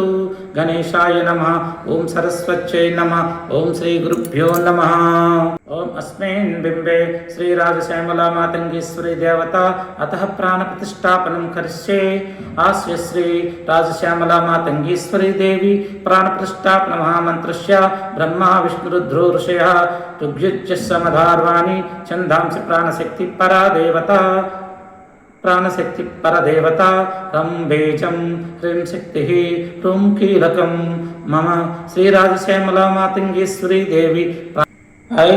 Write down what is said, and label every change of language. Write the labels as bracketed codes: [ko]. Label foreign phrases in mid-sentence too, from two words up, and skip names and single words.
[sa] గణేశాయ నమః. ఓం సరస్వత్యై నమః. ఓం శ్రీ గురుభ్యో నమః. ఓం అస్మిన్ బింబే శ్రీ రాజశ్యామల మాతంగేశ్వరి దేవత అతః ప్రాణ ప్రతిష్టాపనం కరిష్యే. ఆస్య శ్రీ రాజశ్యామల మాతంగేశ్వరి देवी प्राणप्रतिष्ठापन महामन्त्रस्य ब्रह्मा विष्णुरुद्रो ऋषयः ऋग्यजुः समधार्वाणि छन्दांसि प्राणशक्ति परदेवता रं बीजं ह्रीं शक्तिः ह्रूं कीलकं मम श्रीराजश्यामला मातंगेश्वरी देवी ऐं